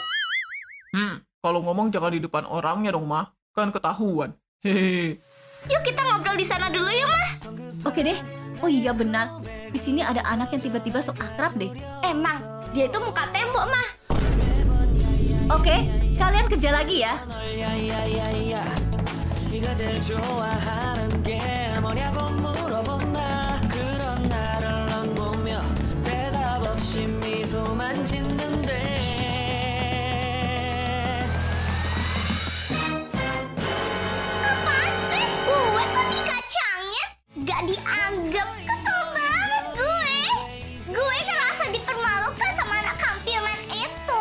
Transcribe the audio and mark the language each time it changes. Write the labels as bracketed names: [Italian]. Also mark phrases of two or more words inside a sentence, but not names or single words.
[Indonesian] Kalau ngomong jangan di depan orangnya dong, Mah. Kan ketahuan. Hehehe. Yuk kita ngobrol di sana dulu ya, Mah. Oke deh. Oh iya benar. Di sini ada anak yang tiba-tiba sok akrab deh. Emang, dia itu muka tembok, Mah. Oke, kalian kerja lagi ya. [Korean] 네가 제일 좋아하는 게 뭐냐고 물어본다 그런 나를 넌 보며 대답 없이 미소만 짓는데 [Indonesian] Apaan sih? Gue kok dikacangin? Gak dianggap. Kesel banget gue. Gue ngerasa dipermalukan sama anak kampilan itu.